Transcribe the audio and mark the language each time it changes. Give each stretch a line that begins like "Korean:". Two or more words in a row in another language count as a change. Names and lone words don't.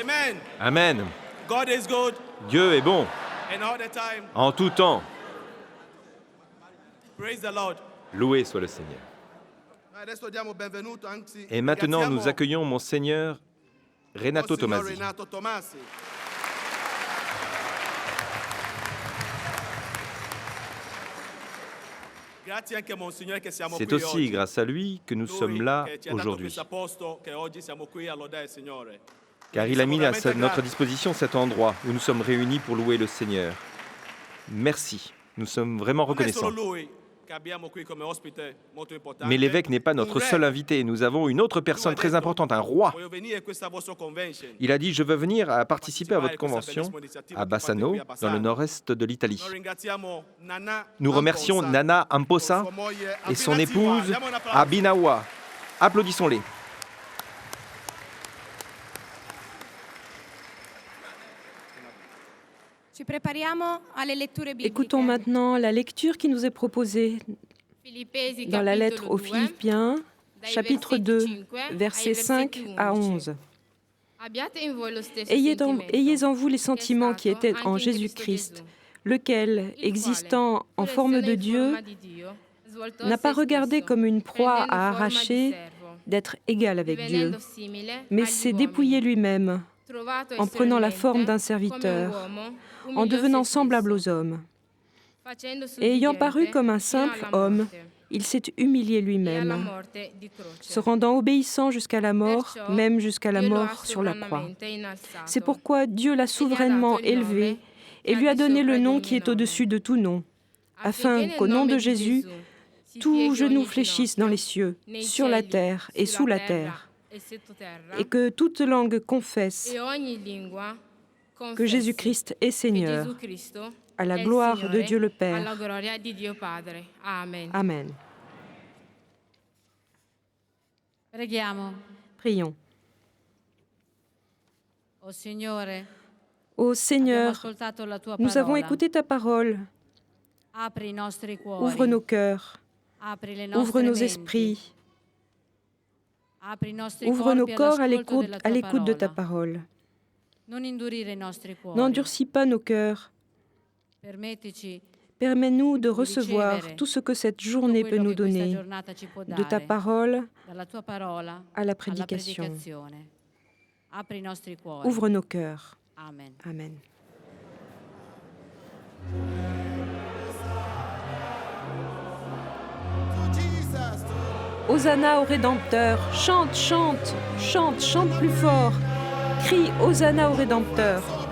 English: Amen. Amen. God is good
French: Dieu est bon
English: and all the time.
French: en tout temps.
English: Praise the Lord.
French: Loué soit le Seigneur.
Italian: Adesso diamo benvenuto anzi.
French: Et maintenant, nous
Italian: ringraziamo
French: accueillons Monseigneur Renato
Italian: Monsignor Tomasi. Renato Tomasi. Grazie anche Monsignore che siamo
French: C'est
Italian: qui
French: aussi
Italian: oggi.
French: grâce à lui que nous
Italian: Lui
French: sommes là
Italian: che ci ha dato
French: aujourd'hui,
Italian: questo posto, che oggi siamo qui a lodare il Signore.
French: car il a mis à notre disposition cet endroit où nous sommes réunis pour louer le Seigneur. Merci, nous sommes vraiment
Italian: Non è solo
French: reconnaissants.
Italian: lui che abbiamo qui come ospite molto importante.
French: Mais l'évêque n'est pas
Italian: Un
French: notre
Italian: re.
French: seul invité, nous avons une autre personne très importante, un roi.
Italian: Voglio venire a questa vostra convention.
French: Il a dit, je veux venir à participer à votre convention à Bassano, dans le nord-est de l'Italie.
Italian: Noi ringraziamo Nana
French: Nous remercions
Italian: Amposa,
French: Nana Amposa
Italian: sua moglie
French: et son
Italian: Abbinatiwa.
French: épouse
Italian: Diamo un applauso.
French: Abinawa. Applaudissons-les.
Italian: Ci prepariamo alle letture bibliche.
French: Écoutons maintenant la lecture qui nous est proposée
Italian: Filippesi,
French: dans la lettre
Italian: capitolo
French: aux
Italian: 2,
French: Philippiens,
Italian: dai
French: chapitre
Italian: versetti
French: 2,
Italian: 5
French: versets
Italian: ai
French: 5
Italian: versetti
French: à
Italian: 11.
French: 11.
Italian: Abbiate in voi lo stesso
French: Ayez
Italian: sentimento,
French: en vous les
Italian: che è
French: sentiments qui
Italian: stato
French: étaient
Italian: anche
French: en
Italian: in Cristo
French: Jésus-Christ,
Italian: Gesù,
French: lequel,
Italian: il
French: existant
Italian: quale,
French: en
Italian: pur
French: forme
Italian: essendo
French: de
Italian: in
French: Dieu,
Italian: forma di Dio, svoltò
French: n'a
Italian: se
French: pas regardé
Italian: stesso,
French: comme une proie
Italian: prendendo
French: à
Italian: forma di
French: arracher
Italian: servo,
French: d'être égal avec Dieu,
Italian: divenendo simile
French: mais
Italian: agli
French: s'est
Italian: uomini,
French: dépouillé lui-même
Italian: trovato
French: en prenant la forme d'un
Italian: esteriormente
French: serviteur,
Italian: come un uomo,
French: en
Italian: umiliò
French: devenant
Italian: se
French: semblable
Italian: stesso,
French: aux hommes.
Italian: facendosi
French: Et ayant
Italian: ubbidiente
French: paru comme un
Italian: fino
French: simple
Italian: alla
French: homme,
Italian: morte,
French: il s'est humilié
Italian: e alla
French: lui-même,
Italian: morte di croce.
French: se rendant obéissant jusqu'à la mort,
Italian: Perciò,
French: même jusqu'à la
Italian: Dio lo ha
French: mort sur la croix.
Italian: sovranamente innalzato.
French: C'est pourquoi Dieu l'a souverainement élevé et lui a donné le nom qui est au-dessus de tout nom, afin qu'au nom de Jésus, tout genou fléchisse dans les cieux, sur la terre et sous la terre, et que toute langue confesse que Jésus-Christ est Seigneur, à la gloire de Dieu le Père. Amen.
Italian: Preghiamo.
French: Prions.
Italian: O Signore,
French: Ô
Italian: abbiamo
French: Seigneur,
Italian: ascoltato la tua
French: nous avons
Italian: parola.
French: écouté ta parole.
Italian: Apri i nostri cuori.
French: Ouvre nos cœurs,
Italian: Apri le
French: ouvre
Italian: nostre
French: nos
Italian: menti.
French: esprits,
Italian: Apri i nostri
French: ouvre nos
Italian: corpi
French: corps à
Italian: all'ascolto
French: l'écoute
Italian: della
French: de ta
Italian: tua
French: parole.
Italian: Non indurire i nostri cuori.
French: N'endurcis pas nos cœurs.
Italian: Permettici
French: Permets-nous de
Italian: di
French: recevoir
Italian: ricevere
French: tout ce que cette
Italian: tutto
French: journée peut
Italian: quello
French: nous
Italian: che questa
French: donner,
Italian: giornata ci può
French: de
Italian: dare,
French: ta parole
Italian: dalla tua parola
French: à la
Italian: alla
French: prédication.
Italian: predicazione. Apri i nostri cuori.
French: Ouvre nos cœurs. Amen. Amen. Hosanna au Rédempteur. Chante, chante, chante, chante plus fort. Crie Hosanna au Rédempteur.